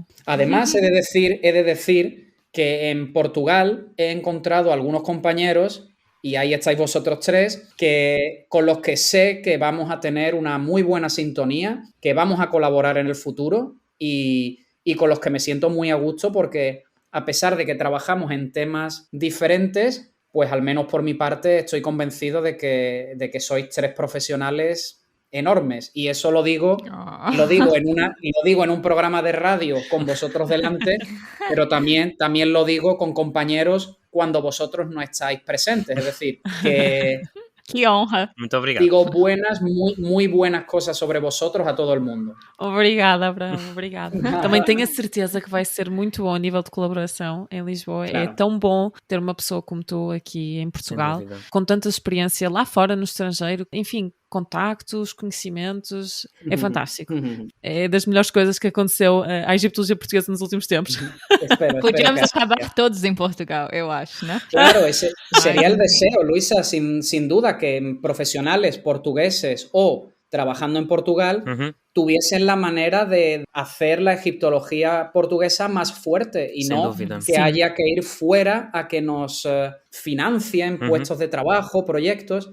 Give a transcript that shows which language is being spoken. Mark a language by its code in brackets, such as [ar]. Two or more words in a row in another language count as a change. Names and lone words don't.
[es] Además, he de decir que en Portugal he encontrado algunos compañeros, y ahí estáis vosotros tres, con los que sé que vamos a tener una muy buena sintonía, que vamos a colaborar en el futuro y con los que me siento muy a gusto porque a pesar de que trabajamos en temas diferentes, pues al menos por mi parte estoy convencido de que sois 3 profesionales enormes. Y eso lo digo en un programa de radio con vosotros delante, pero también lo digo con compañeros cuando vosotros no estáis presentes. Es decir, que [pt] Que honra. Muito obrigado. [es] digo muy buenas cosas sobre vosotros a todo el mundo. [pt] Obrigada, Abraham, obrigada. Também tenho a certeza que vai ser muito bom a nível de colaboração em Lisboa. [es] Claro. [pt] É tão bom ter uma pessoa como tu aqui em Portugal, dúvida. com tanta experiência lá fora, no estrangeiro, enfim, contactos, conhecimentos, é fantástico. É das melhores coisas que aconteceu à egiptologia portuguesa nos últimos tempos. [es] Espero [pt] Podíamos [es] que así [pt] acabar [es] sea. [pt] todos em Portugal, eu acho, né? [es] Claro, ese sería el deseo, Luisa, sin duda, que profesionales portugueses o trabajando en Portugal Uhum. tuviesen la manera de hacer la egiptología portuguesa más fuerte y Sin no duda. que Sí. haya que ir fuera a que nos financien puestos de trabajo, proyectos.